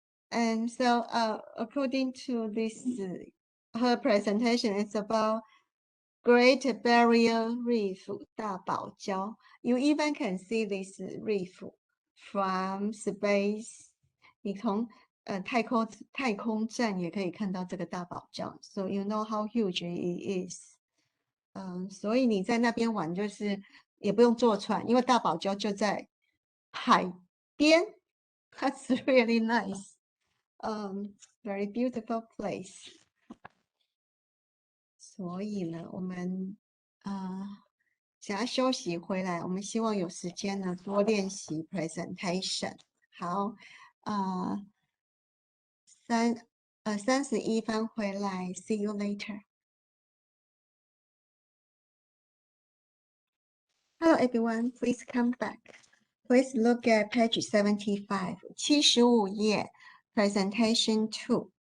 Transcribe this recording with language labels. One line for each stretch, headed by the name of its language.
English: And so according to this, her presentation is about Great Barrier Reef 大堡礁. You even can see this reef from space.
Chinese: 你从太空站也可以看到这个大堡礁。
English: So you know how huge it is.
Chinese: 所以你在那边玩就是也不用坐船，因为大堡礁就在海边。
English: That's really nice. Very beautiful place.
Chinese: 所以呢，我们想要休息回来，我们希望有时间呢多练习 presentation。好，31分回来 ，
English: see you later. Hello everyone, please come back. Please look at page 75, 75页 presentation 2.